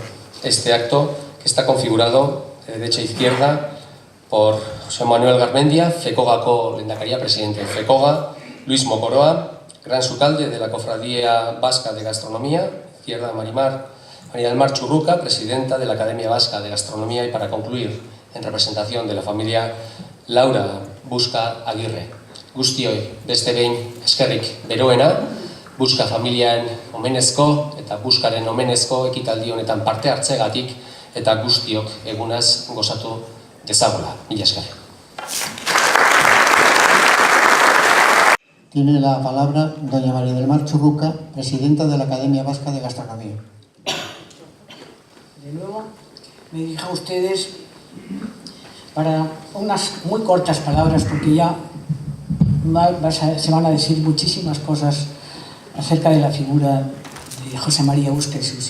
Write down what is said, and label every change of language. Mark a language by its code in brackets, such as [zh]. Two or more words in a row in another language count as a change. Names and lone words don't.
[es] Este acto que está configurado de derecha a izquierda por José Manuel Garmendia, [eu] Fekogako Lehendakaria, [es] presidente de Fekoga, Luis Mokoroa, gran sucalde de la Cofradía Vasca de Gastronomía, izquierda María del Mar Churruca, presidenta de la Academia Vasca de Gastronomía, y para concluir, en representación de la familia, Laura Busca Aguirre. [eu] Guztioi, beste behin eskerrik beroena, Busca familian omenezko eta Buscaren omenezko ekitaldi honetan parte hartzegatik eta guztiok egunaz gozatu dezagula. Mila esker. [es] Tiene la palabra doña María del Mar Churruca, presidenta de la Academia Vasca de Gastronomía. De nuevo, me dirijo a ustedes para unas muy cortas palabras, porque ya se van a decir muchísimas cosas acerca de la figura de José María Busca y Susi.